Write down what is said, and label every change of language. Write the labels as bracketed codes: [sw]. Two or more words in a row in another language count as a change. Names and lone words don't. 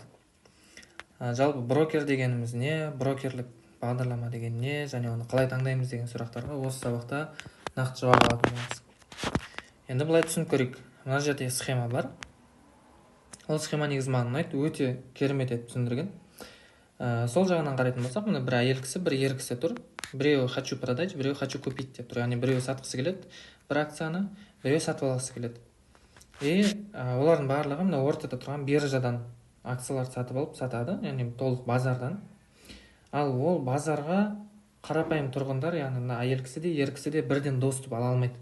[kk] Жалпы брокер дегеніміз не, брокерлік бағдарлама деген не және оны қалай таңдаймыз деген сұрақтарға осы сабақта нақты жауап алатын боламыз. Енді былай түсініп көрейік. Мына жерде схема бар. Ол схема негізі маған ұнайды, өте керемет етіп түсіндірген. Сол жағынан қарайтын болсақ, мына бір әйел кісі, бір ер кісі тұр. Біреуі [ru] хочу продать, [kk] біреуі [ru] хочу купить [kk] деп тұр. Яғни біреуі сатқысы келеді бір акцияны, біреуі сатып алғысы келеді. Олардың барлығы мына ортада тұрған биржадан акцияларды сатып алып сатады, яғни толық базардан. Ал ол базарға қарапайым тұрғындар, яғни мына әйел кісі де, ер кісі де бірден доступ ала алмайды.